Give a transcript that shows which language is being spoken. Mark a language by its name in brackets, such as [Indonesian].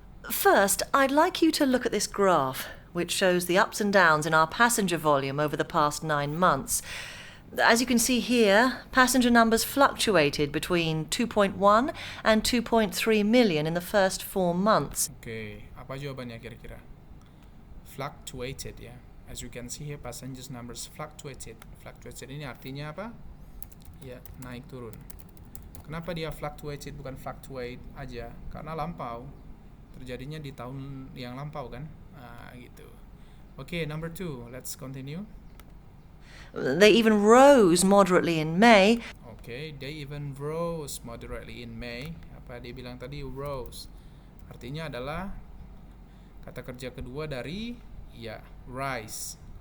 [English] First, I'd like you to look at this graph, which shows the ups and downs in our passenger volume over the past 9 months. As you can see here, passenger numbers fluctuated between 2.1 and 2.3 million in the first 4 months. [Indonesian] Okay, apa jawabannya kira-kira? Fluctuated ya. [English] As you can see here, passengers numbers fluctuated. [Indonesian] Fluctuated ini artinya apa? Ya, naik turun. Kenapa dia fluctuated bukan fluctuate aja? Karena lampau. Terjadinya di tahun yang lampau kan? [English] Gitu. Okay, number 2. Let's continue. They even rose moderately in May. Okay, they even rose moderately in May. [Indonesian] Apa dia bilang tadi? Rose. Artinya adalah kata kerja kedua dari ya rise.